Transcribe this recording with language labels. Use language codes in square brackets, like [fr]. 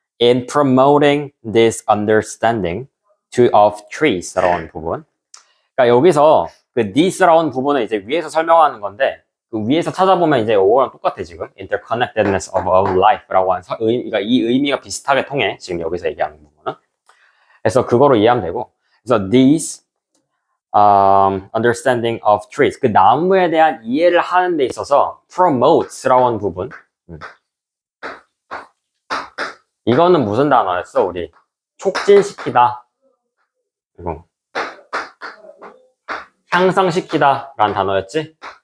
[en] In promoting this understanding of trees. [ko] 라고 하는 부분. 그러니까 여기서 그 this라고 하는 부분은 이제 위에서 설명하는 건데 그 위에서 찾아보면 이제 이거랑 똑같아 지금. [en] Interconnectedness of life. [ko] 라고 하는 그러니까 이 의미가 비슷하게 통해. 지금 여기서 얘기하는 부분은. 그래서 그거로 이해하면 되고. [en] 그래서 these understanding of trees. [ko] 그 나무에 대한 이해를 하는 데 있어서 promotes라고 하는 부분. 이거는 무슨 단어였어, 우리? 촉진시키다. 이거. 향상시키다 라는 단어였지?